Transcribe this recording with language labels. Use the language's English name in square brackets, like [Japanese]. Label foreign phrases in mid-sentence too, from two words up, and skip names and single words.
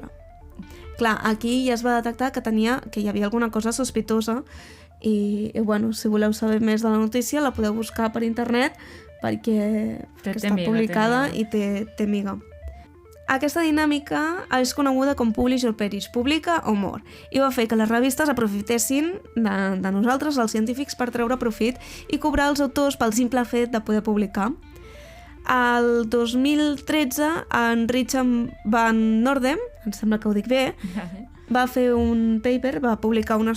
[Catalan] Clar, aquí ja es va detectar que hi havia alguna cosa sospitosa i bueno, si voleu saber més de la notícia la podeu buscar per internet perquè està publicada i té miga. [English] Aquesta dinàmica és coneguda com publish or perish, [Catalan] publica o mor, i va fer que les revistes aprofitessin de nosaltres, els científics, per treure profit i cobrar els autors pel simple fet de poder publicar. El 2013, en Richard Van Noordem, em sembla que ho dic bé, va fer un paper, va publicar un